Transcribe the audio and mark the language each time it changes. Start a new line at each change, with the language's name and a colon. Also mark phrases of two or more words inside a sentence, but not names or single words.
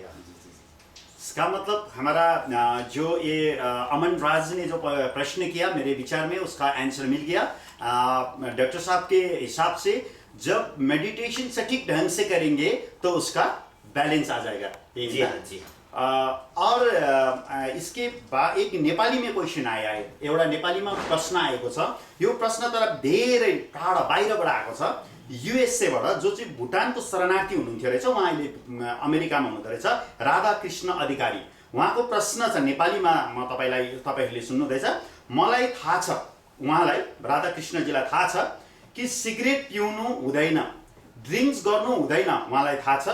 Hindi: इसका मतलब हमारा जो ये अमन राज ने जो प्रश्न किया, मेरे विचार में उसका आंसर मिल गया। डॉक्टर साहब के हिसाब से जब मेडिटेशन सटीक ढंग से करेंगे तो उसका बैलेंस आ जाएगा। जी हाँ जी। और इसके बाद एक नेपाली में क्वेसन आया है,
Nepali: एउटा नेपालीमा प्रश्न आएको छ। यो प्रश्न तर धेरै टाढा बाहिरबाट आएको छ, युएसएबाट, जो चाहिँ भुटानको शरणार्थी हुनुहुन्थ्यो रहेछ, उहाँ अहिले अमेरिकामा हुनुहुँदो रहेछ, राधाकृष्ण अधिकारी। उहाँको प्रश्न छ नेपालीमा, म तपाईहरूले सुन्नुहुँदैछ। मलाई थाहा छ, उहाँलाई राधाकृष्णजीलाई थाहा छ कि सिगरेट पिउनु हुँदैन, ड्रिङ्क्स गर्नु हुँदैन, उहाँलाई थाहा छ।